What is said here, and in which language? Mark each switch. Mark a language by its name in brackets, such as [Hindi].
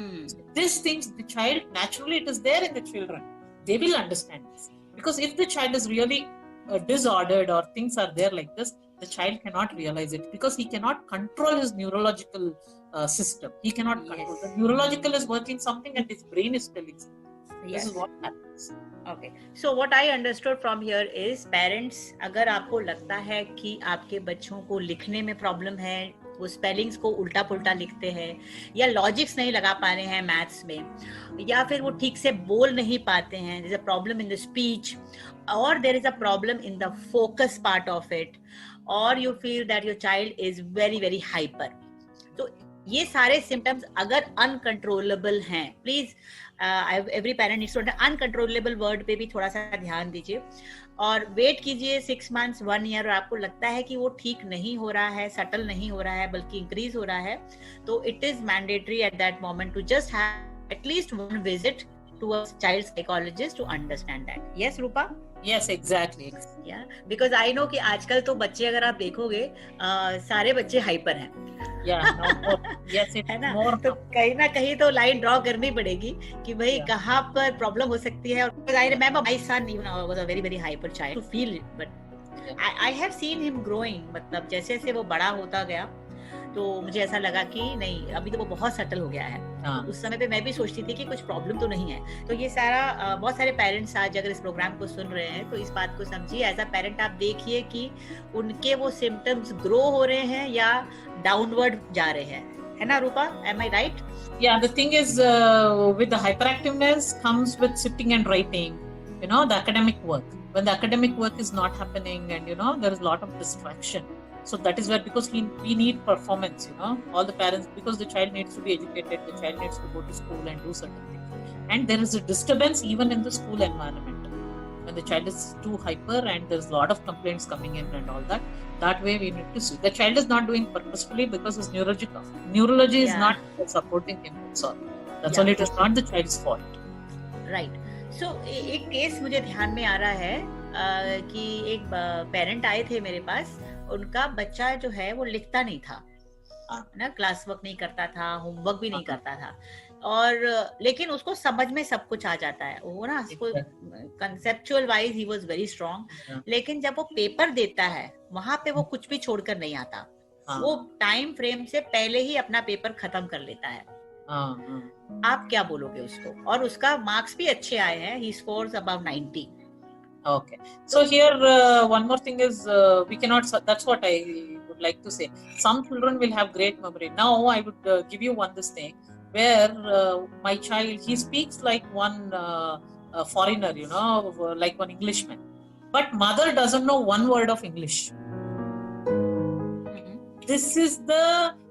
[English] So these things, the child, naturally it is there in the children. They will understand this. Because if the child is really disordered or things are there like this, the child cannot realize it because he cannot control his neurological system. He cannot control. The neurological is working something and his brain is telling something. This is what happens. Okay. So what I understood from here is, [Hindi] parents, अगर आपको लगता है कि आपके बच्चों को लिखने में प्रॉब्लम है, वो स्पेलिंग्स को उल्टा पुल्टा लिखते हैं या लॉजिक्स नहीं लगा पा रहे हैं मैथ्स में, या फिर वो ठीक से बोल नहीं पाते हैं, [English] there is a problem in the speech, [Hindi] और [English] there is a problem in the focus part of it, [Hindi] और [English] you feel that your child is very very hyper, [Hindi] तो ये सारे सिम्टम्स अगर अनकंट्रोलेबल हैं, please [English] every parent needs to uncontrollable word [Hindi] पे भी थोड़ा सा ध्यान दीजिए और वेट कीजिए [English] 6 months 1 year, [Hindi] और आपको लगता है कि वो ठीक नहीं हो रहा है, सटल नहीं हो रहा है, बल्कि इंक्रीज हो रहा है, तो [English] It is mandatory at that moment to just have at least one visit to a child psychologist to understand that. Yes Rupa? Yes, exactly. Yeah, because I know [Hindi] कि आजकल तो बच्चे अगर आप देखोगे सारे बच्चे हाइपर हैं. [English] Yes, [Hindi] है ना? तो कहीं ना कहीं तो लाइन ड्रॉ करनी पड़ेगी कि भाई कहाँ पर प्रॉब्लम हो सकती है. [English] और I remember my son was a very very hyper child to feel it, but I have seen him growing. [Hindi] मतलब जैसे जैसे वो बड़ा होता गया तो मुझे ऐसा लगा कि नहीं, अभी तो वो बहुत सेटल हो गया है. उस समय पे मैं भी सोचती थी कि कुछ प्रॉब्लम तो नहीं है. तो ये सारा बहुत सारे पेरेंट्स आज अगर इस प्रोग्राम को सुन रहे हैं तो इस बात को समझिए, [English] as a parent [Hindi] आप देखिए कि उनके वो सिम्टम्स ग्रो हो रहे हैं या डाउनवर्ड जा रहे हैं. है ना रूपा? [English] Am I right? Yeah, the thing is, with the hyperactiveness comes with sitting and writing, the academic work. When the academic work is not happening and, there is a lot of distraction. So that is where, because we need performance, all the parents, because the child needs to be educated, the child needs to go to school and do certain things. And there is a disturbance even in the school environment. When the child is too hyper and there's a lot of complaints coming in and all that, that way we need to see. The child is not doing purposefully because his neurology is not supporting him. That's all. It is not the child's fault. Right. [Hindi] So एक case मुझे ध्यान में आ रहा है कि एक parent आए थे मेरे पास, उनका बच्चा जो है वो लिखता नहीं था ना, क्लास वर्क नहीं करता था, होमवर्क भी नहीं करता था, और लेकिन उसको समझ में सब कुछ आ जाता है वो ना, उसको conceptual wise [English] he was very strong, [Hindi] लेकिन जब वो पेपर देता है वहां पे वो कुछ भी छोड़कर नहीं आता. वो टाइम फ्रेम से पहले ही अपना पेपर खत्म कर लेता है. आप क्या बोलोगे उसको? और उसका मार्क्स भी अच्छे आए हैं, [English] He scores above 90. Okay, so here one more thing is, we cannot, that's what I would like to say. Some children will have great memory. Now I would give you this thing where my child, he speaks like one foreigner, like one Englishman, but mother doesn't know one word of English. This is the